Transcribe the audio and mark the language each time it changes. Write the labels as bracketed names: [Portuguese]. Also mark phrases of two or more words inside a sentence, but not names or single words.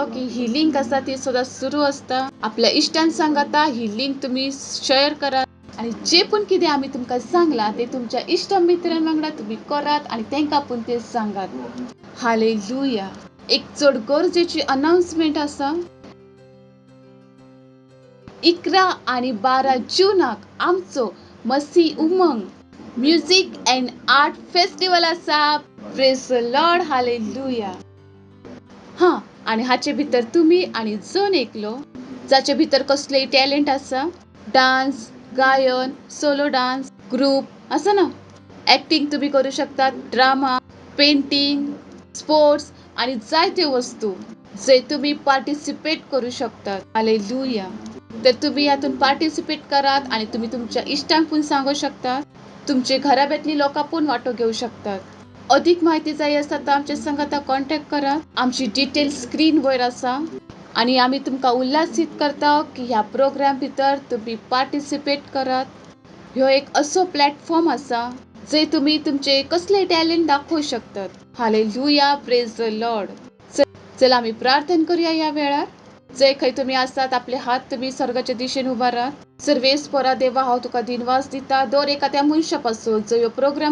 [Konkani] की ही लिंक आसा ती सदांच सुरू आसता आपल्या इश्टांक सांगाता ही लिंक तुम्ही शेअर करात आणि जे पण कितें आमी तुमकां सांगला ते तुमच्या इश्ट मित्रां वांगडा तुम्ही करात आणि तांकां पण ते सांगात हालेलुया एक चड गरजेची अनाउन्समेंट आसा 11 आणि 12 जूनाक आमचो मसी उमंग [English] music and art festival [Konkani] आसा [English] praise the Lord [Konkani] हालेलुया हा आणि हाचे भितर तुम्ही आणि जण एकलो जाचे भितर कसलेय टॅलेंट आसा डान्स गायन [English] solo dance group [Konkani] आसा ना ऍक्टिंग तुम्ही करू शकतात [English] drama painting sports [Konkani] आणि जायत्यो वस्तू जे तुम्ही पार्टिसिपेट करू शकतात हालेलुया तर तुम्ही यातून पार्टिसिपेट करात आणि तुम्ही तुमच्या इष्टांक पण सांगू शकतात तुमचे घराब्यातली लोकां पण वाटो घेऊ शकतात अधिक माहिती जाय आसा तर आमच्या संगाता कॉन्टॅक्ट करात आमची डिटेल स्क्रीन वयर आसा आणि आम्ही तुमकां उल्हासित करता की ह्या प्रोग्राम भितर तुम्ही पार्टिसिपेट करात ह्यो एक असो प्लॅटफॉर्म आसा जे तुम्ही तुमचे कसले टॅलेंट दाखवू शकतात हालेलुया [English] praise the Lord [Konkani] चला आम्ही प्रार्थना करूया या वेळार जे खंय तुम्ही आसात आपले हात तुम्ही स्वर्गाच्या दिशेन उबारात सर्वेस्परा देवा हांव तुका दिनवास दिता दर एखाद्या मनशा पासून जो ह्यो प्रोग्राम